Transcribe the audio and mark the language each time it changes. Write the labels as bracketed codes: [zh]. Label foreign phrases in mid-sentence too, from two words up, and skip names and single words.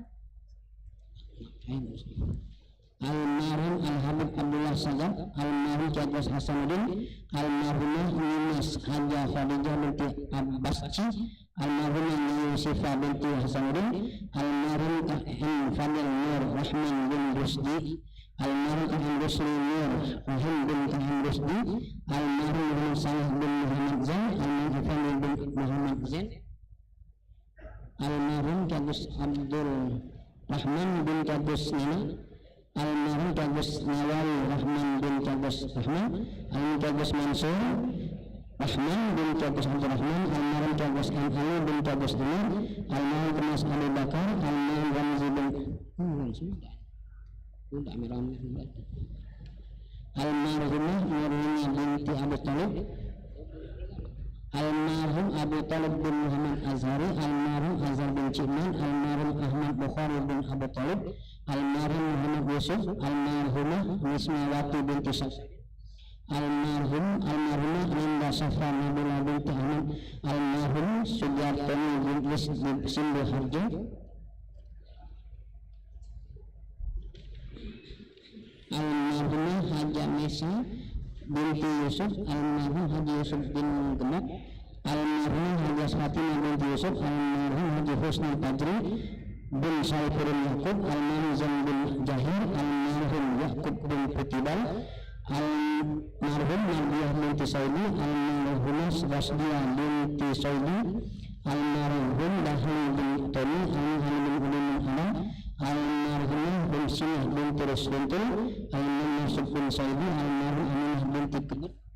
[id] almarhum Al-Habib Abdullah Sajab, almarhum Ki Agus Hasanuddin, almarhumah Nimas Haja Khadijah binti Abbasci, almarhumah Yusifah binti Hasanuddin, almarhum Kahim Fadil Nur Rahman bin Rusdi, almarhum Kahim Rusli Nur Rahim bin Kahim Rusdi, almarhum Muhammad Salih bin Muhammad Zain, almarhum Ifani bin Muhammad Zain, almarhum Ki Agus Abdul Rahman bin Ki Agus Nina, almarhum Ki Agus Nawawi Rahman bin Ki Agus Rahman, almarhum Ki Agus Mansur Rahman bin Ki Agus Abdurrahman, almarhum Ki Agus M. Ali bin Ki Agus Umar, almarhum Mas Ali Bakar, almarhum Ramzi bin almarhumah Nurina binti Abu Talib, almarhum Abu Talib bin Muhammad Azhari, almarhum Azhar bin Ciman, almarhum Ahmad Bukhari bin Abu Talib, almarhum Muhammad Yusuf, almarhumah Nismawati binti Syaf, almarhumah Linda Safa Nabila binti Ahmad, almarhum Sujartoni bin Simbu Harja, almarhumah Haja Mesa binti Yusuf, almarhum Haji Yusuf bin Gemak, almarhum Haji Fatimah binti Yusuf, almarhum Haji Husni Padri bin Saifurul Yaqub, almarhum Zain bin Jahir, almarhum Yaqub bin Putibal, almarhum Nabiah binti Saidi, almarhum Rasdiah binti Saidi, almarhum Dahli bin Toni, almarhum bin Udin bin Alam, almarhum bin Sinah binti Rusduntul, almarhum Yusuf bin Saidi, almarhum Aminah binti Kebut,